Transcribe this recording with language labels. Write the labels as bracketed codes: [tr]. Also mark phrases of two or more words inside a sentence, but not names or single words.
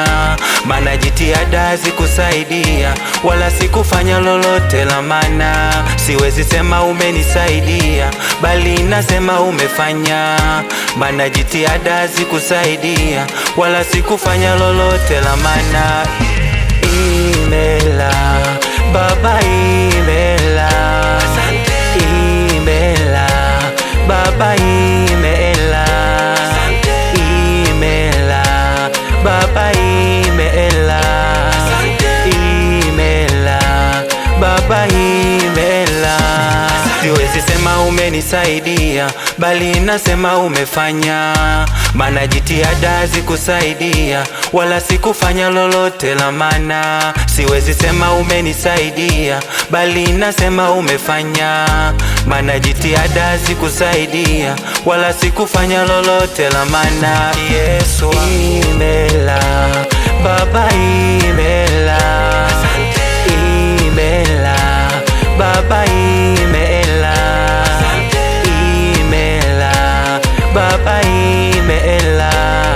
[sw] Maana jitihada zikusaidia, wala sikufanya lolote la maana. Siwezi sema umenisaidia, bali nasema umefanya. Maana jitihada zikusaidia, wala sikufanya lolote la maana. [ig] Imela Baba, imela, imela Baba, imela, imela Baba, imela, imela Baba, imela. [sw] Siwezi sema umenisaidia, bali nasema umefanya. Maana jitihada zikusaidia, wala sikufanya lolote la maana. Siwezi sema umenisaidia, bali nasema umefanya. Maana jitihada zikusaidia, wala sikufanya lolote la maana. Yesu, [ig] imela Baba, imela, imela Baba, imela, imela Baba, imela.